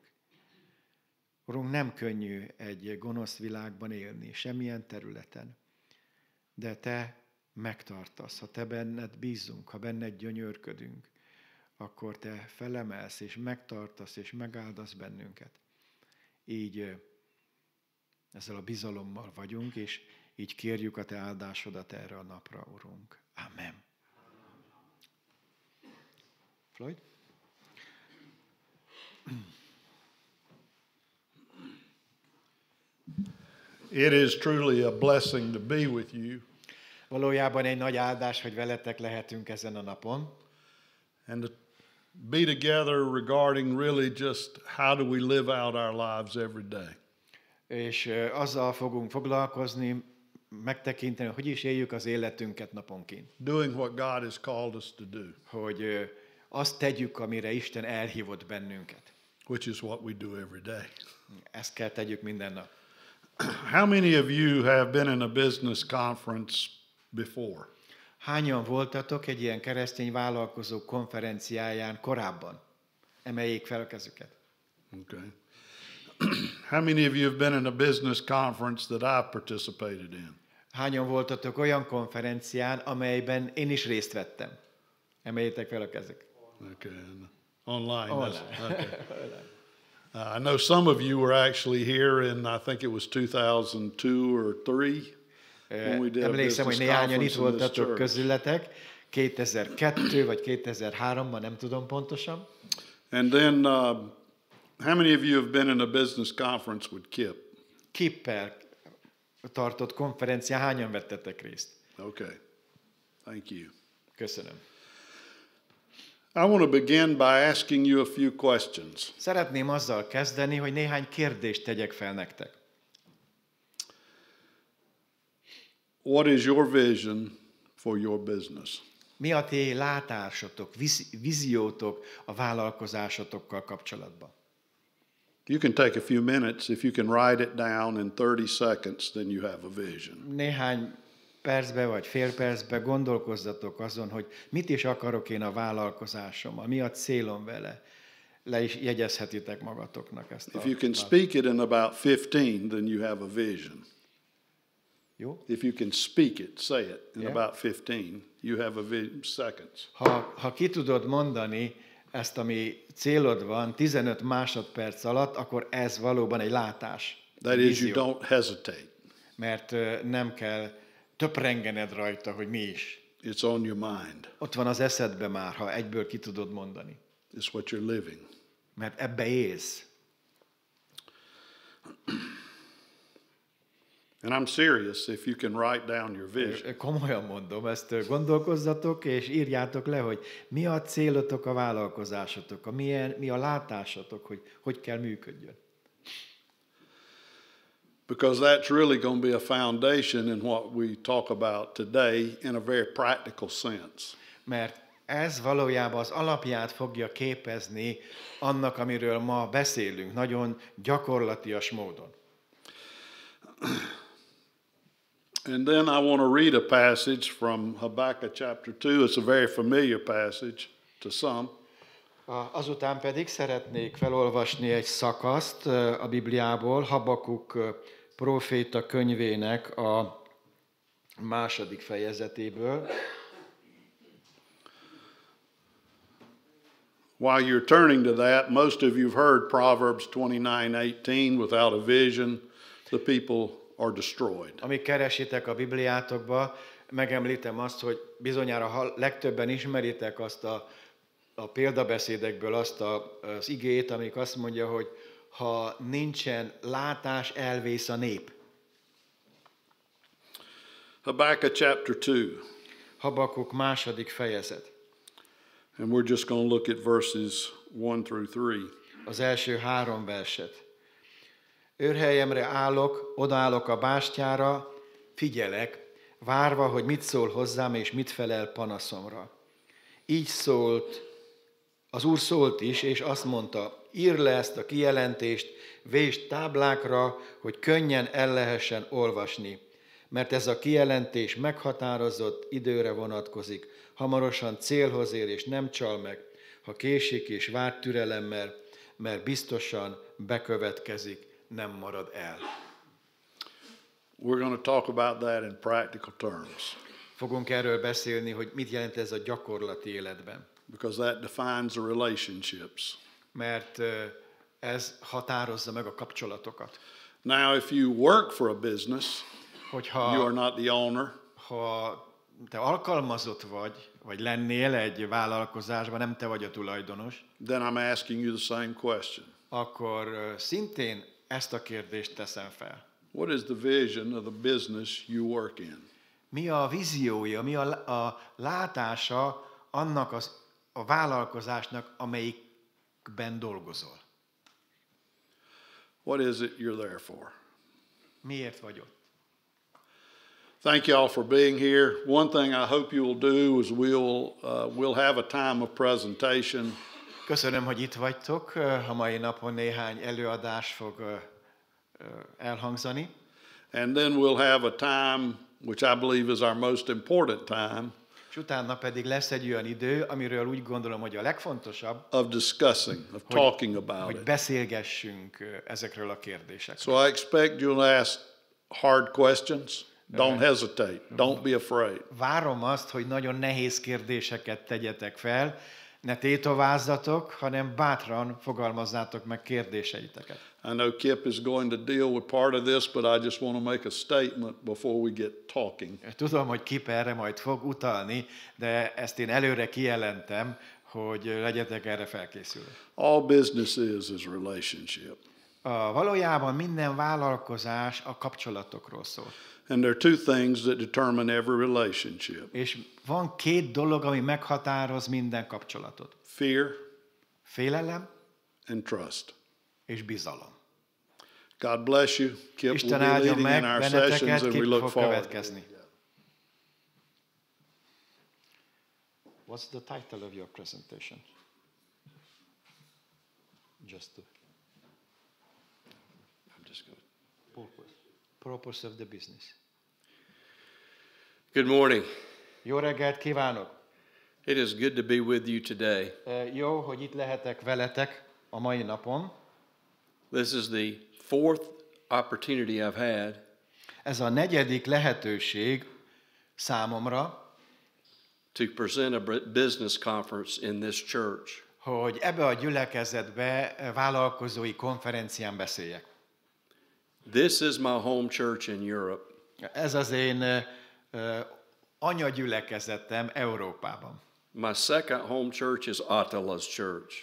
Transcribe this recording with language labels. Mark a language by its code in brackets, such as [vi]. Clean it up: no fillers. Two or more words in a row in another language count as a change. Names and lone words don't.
[hu] Urunk, nem könnyű egy gonosz világban élni, semmilyen területen, de Te megtartasz, ha Te benned bízunk, ha benned gyönyörködünk, akkor Te felemelsz, és megtartasz, és megáldasz bennünket. Így ezzel a bizalommal vagyunk, és így kérjük a Te áldásodat erre a napra, Urunk. Amen. Floyd? [en] It is truly a blessing to be with you. [hu] Valójában egy nagy áldás, hogy veletek lehetünk ezen a napon. [en] And to be together regarding really just how do we live out our lives every day. [hu] És azzal fogunk foglalkozni, megtekinteni, hogy is éljük az életünket naponként. [en] Doing what God has called us to do. [hu] Hogy azt tegyük, amire Isten elhívott bennünket. [en] Which is what we do every day. [hu] Ezt kell tegyük minden nap. [en] How many of you have been in a business conference before? [hu] Hányan voltatok egy ilyen keresztény vállalkozók konferenciáján korábban? Emeljék fel a kezüket. [en] Okay. How many of you have been in a business conference that I've participated in? [hu] Hányan voltatok olyan konferencián, amelyben én is részt vettem? Emeljétek fel a kezüket. [en] Okay. Online. Online. Okay. I know some of you were actually here in, I think it was 2002 or 3. [hu] Emlékszem, hogy néhányan itt voltatok közületek, 2002 vagy 2003-ban, nem tudom pontosan. [en] And then, how many of you have been in a business conference with Kip? [hu] Kippel tartott konferencián hányan vettetek részt? [en] Okay, thank you. [hu] Köszönöm. [en] I want to begin by asking you a few questions. [hu] Szeretném azzal kezdeni, hogy néhány kérdést tegyek fel nektek. [en] What is your vision for your business? [hu] Mi a ti látásotok, víziótok a vállalkozásotokkal kapcsolatban? [en] You can take a few minutes. If you can write it down in 30 seconds, then you have a vision. [hu] Néhány percbe vagy fél percbe gondolkozzatok azon, hogy mit is akarok én a vállalkozásommal, mi a célom vele. Le is jegyezhetitek magatoknak ezt a... [en] If you can speak it in about 15, then you have a vision. [hu] Jó? [en] If you can speak it, say it in about 15, you have a vision. Seconds. [hu] Ha ki tudod mondani ezt, ami célod van 15 másodperc alatt, akkor ez valóban egy látás. [en] That is, you don't hesitate. [hu] Mert nem kell töprengened rajta, hogy mi is. [en] It's on your mind. [hu] Ott van az eszedbe már, ha egyből ki tudod mondani. [en] It's what you're living. [hu] Mert ebbe élsz. [en] And I'm serious if you can write down your vision. [hu] Komolyan mondom, ezt gondolkozzatok, és írjátok le, hogy mi a célotok a vállalkozásotok, mi a látásotok, hogy kell működjön. [en] Because that's really going to be a foundation in what we talk about today in a very practical sense. [hu] Mert ez valójában az alapját fogja képezni annak, amiről ma beszélünk, nagyon gyakorlatias módon. [en] And then I want to read a passage from Habakkuk chapter 2. It's a very familiar passage to some. [hu] Azután pedig szeretnék felolvasni egy szakaszt a Bibliából, Habakuk próféta könyvének a 2. fejezetéből. [en] While you're turning to that, most of you've heard Proverbs 29:18, without a vision, the people are destroyed. [hu] Amíg keresitek a Bibliátokba, megemlítem azt, hogy bizonyára legtöbben ismeritek azt a példabeszédekből azt az igét, amik azt mondja, hogy ha nincsen látás, elvész a nép. [en] Habakkuk chapter 2. [hu] Habakuk 2. fejezet. [en] And we're just going to look at verses 1 through 3. [hu] Az első 3 verset. Őrhelyemre állok, odaállok a bástyára, figyelek, várva, hogy mit szól hozzám, és mit felel panaszomra. Így szólt, az Úr szólt is, és azt mondta, írd le ezt a kijelentést, vésd táblákra, hogy könnyen el lehessen olvasni, mert ez a kijelentés meghatározott időre vonatkozik, hamarosan célhoz ér, és nem csal meg, ha késik és vár türelemmel, mert biztosan bekövetkezik, nem marad el. [en] We're going to talk about that in practical terms, [hu] Fogunk erről beszélni, hogy mit jelent ez a gyakorlati életben. [en] because that defines the relationships. [hu] Mert ez határozza meg a kapcsolatokat. [en] Now, if you work for a business, you are [hu] Hogyha [en] not the owner, [hu] ha te alkalmazott vagy lennél egy vállalkozásban, nem te vagy a tulajdonos, [en] then I'm asking you the same question. [hu] akkor szintén ezt a kérdést teszem fel. [en] What is the vision of the business you work in? [hu] Mi a víziója, mi a látása annak a vállalkozásnak, amelyikben dolgozol? [en] What is it you're there for? [hu] Miért vagy ott? [en] Thank you all for being here. One thing I hope you will do is we'll have a time of presentation. [hu] Köszönöm, hogy itt vagytok. A mai napon néhány előadás fog elhangzani. [en] And then we'll have a time, which I believe is our most important time, [hu] És utána pedig lesz egy olyan idő, amiről úgy gondolom, hogy a legfontosabb, [en] of discussing, of talking about [hu] hogy [en] it. [hu] beszélgessünk ezekről a kérdésekről. [en] So I expect you'll ask hard questions. Don't hesitate. Don't be afraid. [hu] Várom azt, hogy nagyon nehéz kérdéseket tegyetek fel, ne tétovázzatok, hanem bátran fogalmazzátok meg kérdéseiteket. [en] I know Kip is going to deal with part of this, but I just want to make a statement before we get talking. [hu] Tudom, hogy Kip erre majd fog utalni, de ezt én előre kijelentem, hogy legyetek erre felkészülve. [en] All business is relationship. [hu] Valójában minden vállalkozás a kapcsolatokról szól. [en] And there are two things that determine every relationship. [hu] És van 2 dolog, ami meghatároz minden kapcsolatot. [en] Fear [hu] Félelem [en] and trust. [hu] és bizalom. [en] God bless you. Kip will [hu] Isten [en] be [hu] áldjon [en] leading [hu] meg [en] in our [hu] benneteket, [en] sessions and we [hu] Kip [en] look [hu] fog [en] forward. [hu] következni. [en] What's the title of your presentation? Just to... I'm just going Purpose of the business. Good morning. [hu] Jó reggelt kívánok! [en] It is good to be with you today. [hu] Jó, hogy itt lehetek veletek a mai napon. [en] This is the 4th opportunity I've had [hu] Ez a 4. lehetőség számomra, [en] to present a business conference in this church. [hu] hogy ebbe a gyülekezetbe vállalkozói konferencián beszéljek. [en] This is my home church in Europe. [hu] Ez az én anyagyülekezetem Európában. [en] My second home church is Attila's church.